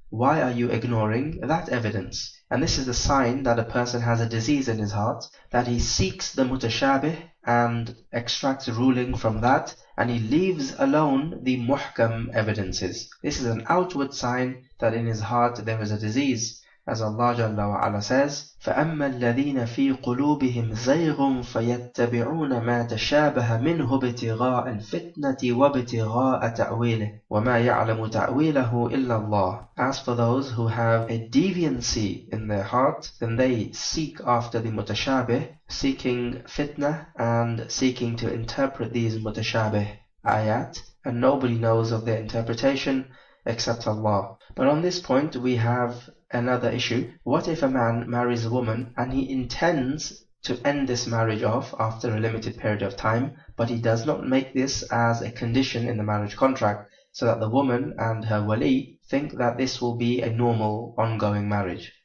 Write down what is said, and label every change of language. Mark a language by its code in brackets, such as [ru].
[en] why are you ignoring that evidence? And this is the sign that a person has a disease in his heart, that he seeks the mutashabih and extracts ruling from that, and he leaves alone the muhkam evidences. This is an outward sign that in his heart there is a disease. As Allah Jalla wa Ala says, [ar] فَأَمَّا الَّذِينَ فِي قُلُوبِهِمْ زَيْغٌ فَيَتَّبِعُونَ مَا تَشَابَهَ مِنْهُ ابْتِغَاءَ الْفِتْنَةِ وَابْتِغَاءَ تَأْوِيلِهِ وَمَا يَعْلَمُ تَأْوِيلَهُ إِلَّا اللَّهُ. [en] As for those who have a deviancy in their heart, then they seek after the mutashabih, seeking fitna and seeking to interpret these mutashabih ayat, and nobody knows of their interpretation except Allah. But on this point we have another issue. What if a man marries a woman and he intends to end this marriage off after a limited period of time, but he does not make this as a condition in the marriage contract, so that the woman and her wali think that this will be a normal ongoing marriage?